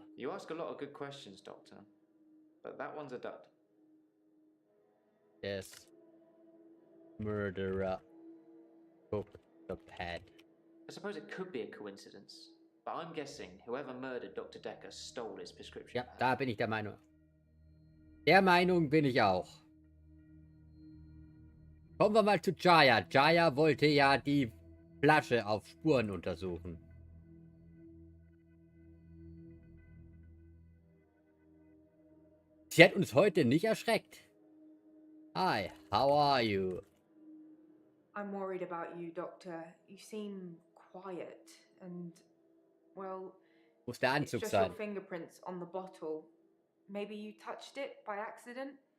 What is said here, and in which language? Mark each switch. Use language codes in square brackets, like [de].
[en] You ask a lot of good questions, Doctor. But that one's a dud. Yes. Murderer took the pad. I suppose it could be a coincidence, but I'm guessing whoever murdered Dr. Dekker stole his prescription [de] Ja, [en] pad. [de] da bin ich der Meinung. Der Meinung bin ich auch. Kommen wir mal zu Jaya. Jaya wollte ja die Flasche auf Spuren untersuchen. Sie hat uns heute nicht erschreckt. [en] Hi, how are you? I'm worried about you, Doctor. You seem quiet and, well, [de] Muss der [en] it's [de] Anzug [en] just your [de] sein. [en] fingerprints on the bottle. Maybe you touched it by accident?